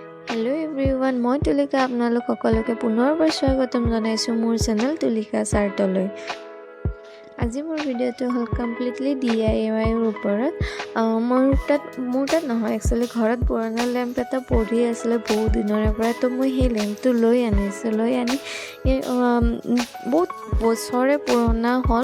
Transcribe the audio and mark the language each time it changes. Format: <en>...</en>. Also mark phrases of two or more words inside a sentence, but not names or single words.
<en>Hello everyone</en> <as>মই তুলিকা আপোনালোক সকলোকে পুনৰবাৰ স্বাগতম জনাইছো মোৰ চেনেল তুলিকা চাৰ্টলৈ। আজি মোৰ ভিডিঅ'টো হ'ল কমপ্লিটলি DIY ৰ ওপৰত। মোৰ তাত নহয় একচুৱেলি ঘৰত পুৰণা লেম্প এটা পৰি আছিলে বহু দিনৰ পৰা, তো মই সেই লেম্পটো লৈ আনি বহুত বছৰে পুৰণা হ'ল।</as>